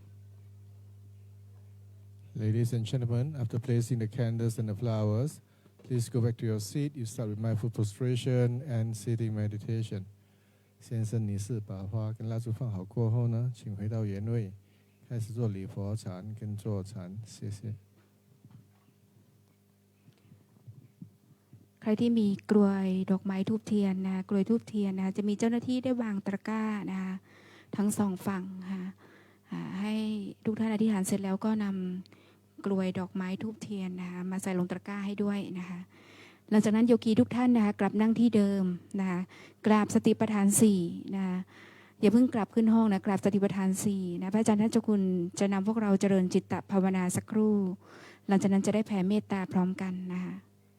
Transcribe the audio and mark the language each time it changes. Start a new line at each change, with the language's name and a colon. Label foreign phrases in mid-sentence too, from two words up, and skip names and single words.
English: Ladies and gentlemen, after placing the candles and the flowers, please go back to your seat. You start with mindful prostration and sitting meditation.
Chinese: 先生女士把花跟蜡烛放好过后呢，请回到原位，开始做礼佛禅跟坐禅。谢谢。
Thai: ใครที่มีกลวยดอกไม้ทูบเทียนนะกลวยทูบเทียนนะจะมีเจ้าหน้าที่ได้วางตะกร้า นะคะทั้งสองฝั่งค่ะให้ทุกท่านอธิษฐานเสร็จแล้วก็นำกลวยดอกไม้ทูบเทียนนะคะมาใส่ลงตะกร้าให้ด้วยนะคะหลังจากนั้นโยคีทุกท่านนะคะกลับนั่งที่เดิมนะคะกราบสติปัฏฐาน4นะคะอย่าเพิ่งกลับขึ้นห้องนะกราบสติปัฏฐาน4นะพระอาจารย์ท่านเจ้าคุณจะนำพวกเราเจริญจิตตภาวนาสักครู่หลังจากนั้นจะได้แผ่เมตตาพร้อมกันนะคะ